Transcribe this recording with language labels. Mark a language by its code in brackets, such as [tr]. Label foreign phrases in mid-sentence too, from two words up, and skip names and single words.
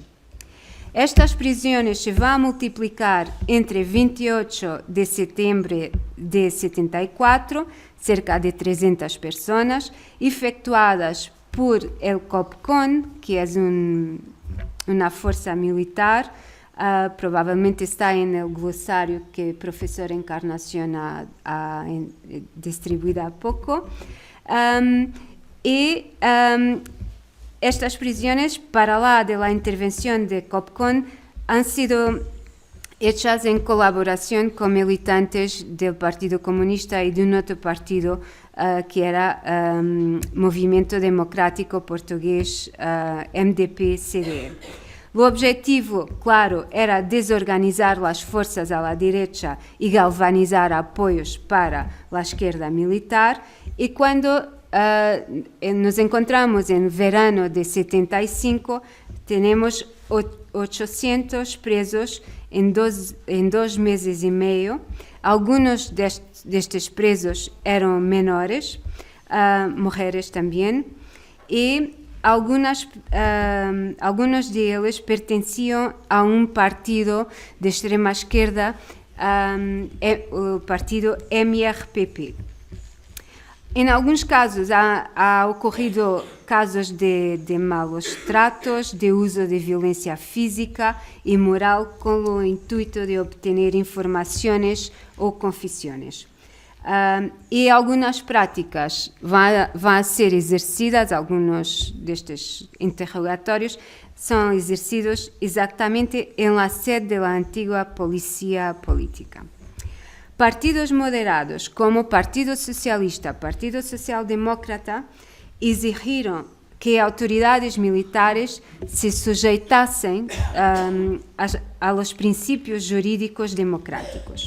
[es] Estas prisiones se van a multiplicar entre 28 de septiembre de 74, cerca de 300 personas, efectuadas por el COPCON, que es una fuerza militar, probablemente está en el glosario que el profesor Encarnación ha distribuido [pt] há pouco. [es] Estas prisiones, [pt] para lá de [es] la intervención de COPCON, han sido hechas en colaboración con militantes del Partido Comunista y de un otro partido que era Movimento Democrático Português, MDP-CDE. [pt] O objetivo, claro, era desorganizar as forças à direita e galvanizar apoios para a esquerda militar, e quando nos encontramos [es] en verano de 75, tenemos 800 presos en dos meses y medio. [pt] Algunos destes presos eram menores, [es] mujeres también, y algunos de [pt] eles pertenciam a partido de extrema esquerda, o partido MRPP. Em alguns casos há ocorrido casos de [es] malos tratos, [pt] de uso de violência física e moral com o intuito de obter informações ou confissões. E algumas práticas vão ser exercidas, alguns destes interrogatórios são exercidos exatamente em la sede da antiga Polícia Política. Partidos moderados como Partido Socialista, Partido Social Demócrata, exigiram que autoridades militares se sujeitassem a los princípios jurídicos democráticos.